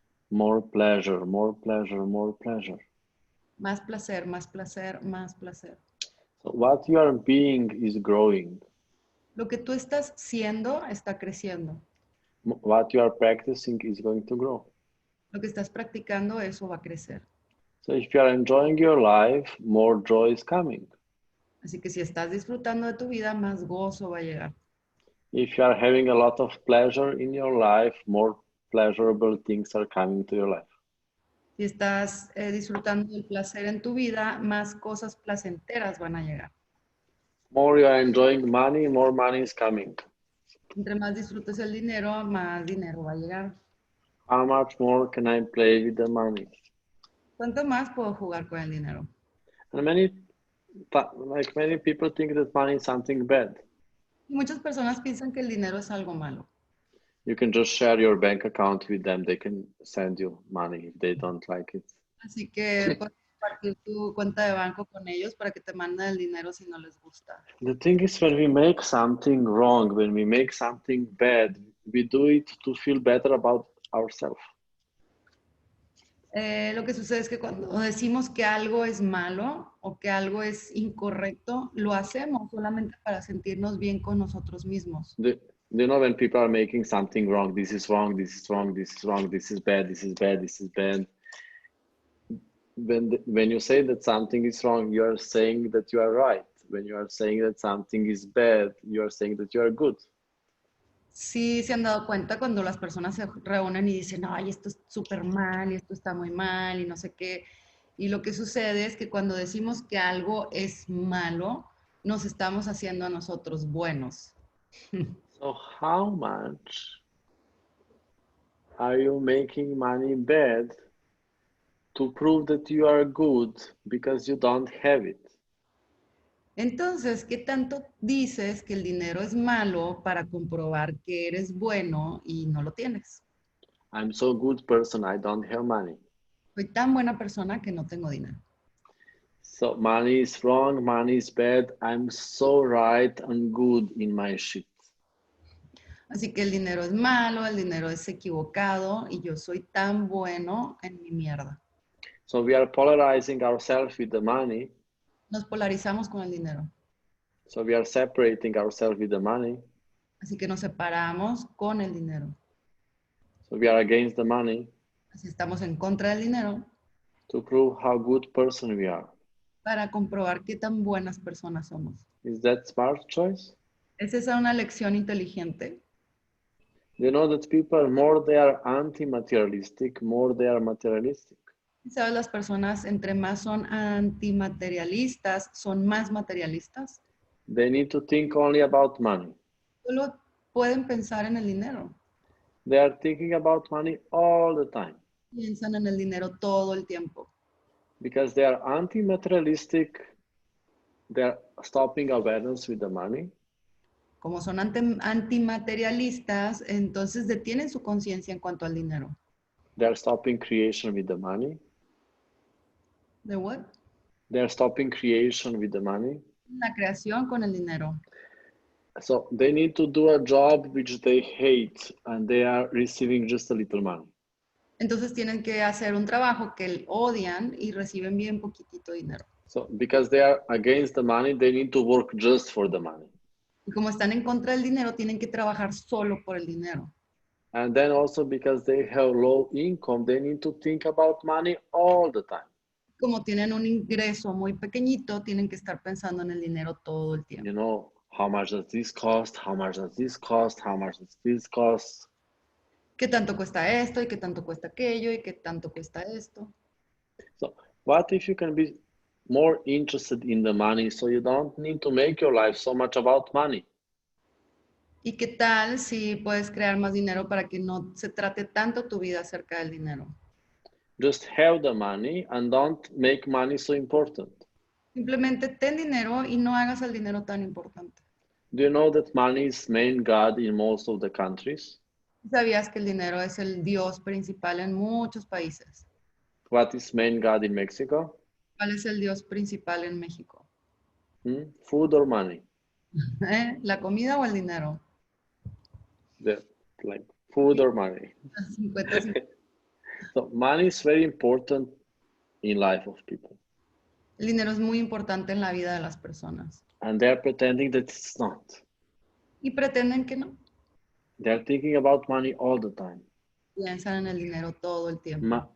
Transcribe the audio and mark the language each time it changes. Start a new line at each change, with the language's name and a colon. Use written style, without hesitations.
English: More pleasure, more pleasure, more pleasure.
Spanish: Más placer, más placer, más placer.
English: So what you are being is growing.
Spanish: Lo que tú estás siendo está creciendo.
English: What you are practicing is going to grow.
Spanish: Lo que estás practicando, eso va a crecer.
English: So if you are enjoying your life, more joy is coming.
Spanish: Así que si estás disfrutando de tu vida, más gozo va a llegar.
English: If you are having a lot of pleasure in your life, more pleasurable things are coming to your life.
Spanish: Si estás disfrutando del placer en tu vida, más cosas placenteras van a llegar.
English: More you are enjoying money, more money is coming.
Spanish: Entre más disfrutes el dinero, más dinero va a llegar.
English: How much more can I play with the money?
Spanish: ¿Cuánto más puedo jugar con el dinero?
English: And many people think that money is something bad.
Spanish: Y muchas personas piensan que el dinero es algo malo.
English: You can just share your bank account with them. They can send you money if they don't like it.
Spanish: Así que puedes compartir tu cuenta de banco con ellos para que te manden el dinero si no les gusta.
English: The thing is, when we make something wrong, when we make something bad, we do it to feel better about ourselves.
Spanish: Lo que sucede es que cuando decimos que algo es malo o que algo es incorrecto, lo hacemos solamente para sentirnos bien con nosotros mismos.
English: You know, when people are making something wrong, this is wrong, this is wrong, this is wrong, this is bad, this is bad, this is bad. When you say that something is wrong, you are saying that you are right. When you are saying that something is bad, you are saying that you are good.
Spanish: Sí, se han dado cuenta cuando las personas se reúnen y dicen, ay, esto es súper mal y esto está muy mal y no sé qué. Y lo que sucede es que cuando decimos que algo es malo, nos estamos haciendo a nosotros buenos.
English: So how much are you making money bad to prove that you are good because you don't have it?
Spanish: Entonces, ¿qué tanto dices que el dinero es malo para comprobar que eres bueno y no lo tienes?
English: I'm so good person, I don't have money.
Spanish: Soy tan buena persona que no tengo dinero.
English: So money is wrong, money is bad. I'm so right and good in my shit.
Spanish: Así que el dinero es malo, el dinero es equivocado y yo soy tan bueno en mi mierda.
English: So we are polarizing ourselves with the money.
Spanish: Nos polarizamos con el dinero.
English: So we are separating ourselves with the money.
Spanish: Así que nos separamos con el dinero.
English: So we are against the money
Spanish: Así estamos en contra del dinero
English: to prove how good person we are.
Spanish: para comprobar qué tan buenas personas somos.
English: Is that smart choice?
Spanish: ¿Es esa una lección inteligente?
English: You know that people, more they are anti-materialistic, more they are materialistic.
Spanish: ¿Sabes? Las personas entre más son antimaterialistas, son más materialistas.
English: They need to think only about money.
Spanish: Solo pueden pensar en el dinero.
English: They are thinking about money all the time.
Spanish: Piensan en el dinero todo el tiempo.
English: Because they are anti-materialistic, they are stopping awareness with the money.
Spanish: Como son antimaterialistas, entonces detienen su conciencia en cuanto al dinero.
English: They are stopping creation with the money.
Spanish: ¿De
English: what? They are stopping creation with the money.
Spanish: La creación con el dinero.
English: So they need to do a job which they hate and they are receiving just a little money.
Spanish: Entonces tienen que hacer un trabajo que odian y reciben bien poquitito dinero.
English: So because they are against the money, they need to work just for the money.
Spanish: Y como están en contra del dinero, tienen que trabajar solo por el dinero.
English: And then also because they have low income, they need to think about money all the time.
Spanish: Como tienen un ingreso muy pequeñito, tienen que estar pensando en el dinero todo el tiempo.
English: You know, how much does this cost? How much does this cost? How much does this cost?
Spanish: ¿Qué tanto cuesta esto? ¿Y qué tanto cuesta aquello? ¿Y qué tanto cuesta esto?
English: So what if you can be more interested in the money so you don't need to make your life so much about money?
Spanish: ¿Y qué tal si puedes crear más dinero para que no se trate tanto tu vida acerca del dinero?
English: Just have the money and don't make money so important.
Spanish: Simplemente ten dinero y no hagas el dinero tan importante.
English: Do you know that money is main god in most of the countries?
Spanish: ¿Sabías que el dinero es el dios principal en muchos países?
English: What is main god in Mexico?
Spanish: ¿Cuál es el dios principal en México?
English: Food or money?
Spanish: ¿La comida o el dinero?
English: Like food or money. 50-50. So money is very important in life of people.
Spanish: El dinero es muy importante en la vida de las personas.
English: And they're pretending that it's not.
Spanish: Y pretenden que no.
English: They're thinking about money all the time.
Spanish: Piensan en el dinero todo el tiempo.